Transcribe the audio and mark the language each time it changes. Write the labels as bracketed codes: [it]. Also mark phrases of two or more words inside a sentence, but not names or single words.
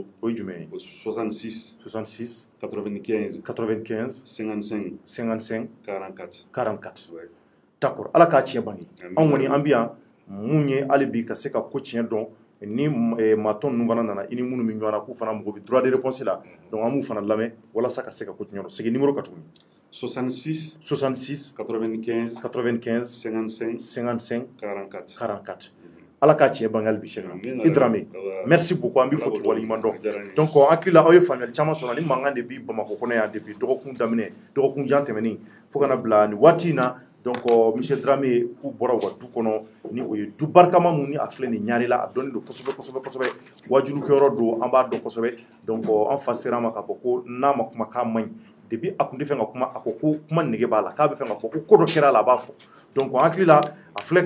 [bm] o ye jumɛn ye 66 95 55 44 ouais. d'accord Ala k'a tiɲɛ bange anw kɔni an bɛ yan mun ye hali bi ka se ka ko tiɲɛ dɔn ni maa tɔn ninnu fana nana i ni minnu bɛ ɲɔgɔn na k'u fana mago bɛ [fr] droit de réponse [bm] la donc an b'u fana lamɛn walasa ka se ka ko tiɲɛ dɔn segin numéro ka tuguni 66 95 55 44 Ala k'a tiɲɛ bange hali bi Cheick i Dramé [fr] merci beaucoup [bm] an bɛ fɔ k'i waleɲuman dɔn donc an hakili la aw ye faamuyali caman sɔrɔ ni mankan de bi Bamakɔ kɔnɔ yan depuis dɔgɔkun daminɛ dɔgɔkun jan tɛmɛnen fo ka na bila nin waati in na donc monsieur Dramé k'u bɔra u ka du kɔnɔ ni o ye du barikama mun ni a filɛ nin ɲare la a dɔnnen don kosɛbɛ wajulukɛyɔrɔ don an b'a dɔn kosɛbɛ donc an fa sera a ma k'a fɔ ko n'a ma kuma k'a man ɲi depuis a tun tɛ fɛ ka kuma a ko kuma nege b'a la k'a bɛ fɛ ka fɔ ko dɔ kɛra a la a b'a fɔ donc an hakili la a filɛ